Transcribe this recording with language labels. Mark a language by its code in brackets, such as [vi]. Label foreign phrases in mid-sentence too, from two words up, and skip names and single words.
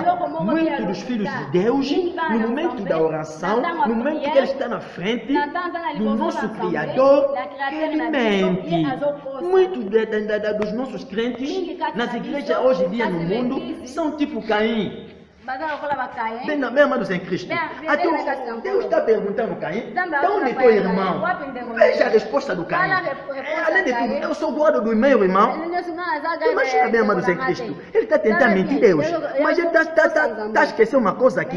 [pt] Muitos dos filhos de Deus, no momento da oração, no momento que ele está na frente do nosso Criador, ele mente. Muitos dos nossos crentes nas igrejas hoje em dia no mundo são tipo Caim. [ln] baza lokola bakaye. [pt] Bem, amados em Cristo. Bem, Até bem, Deus está perguntando, Caim, Zambe, de onde é teu irmão? Veja a resposta do Caim. Além de tudo, eu sou guarda do meu irmão. Imagina bem, amados em Cristo. Ele está tentando mentir Deus. Mas ele está esquecendo uma coisa aqui.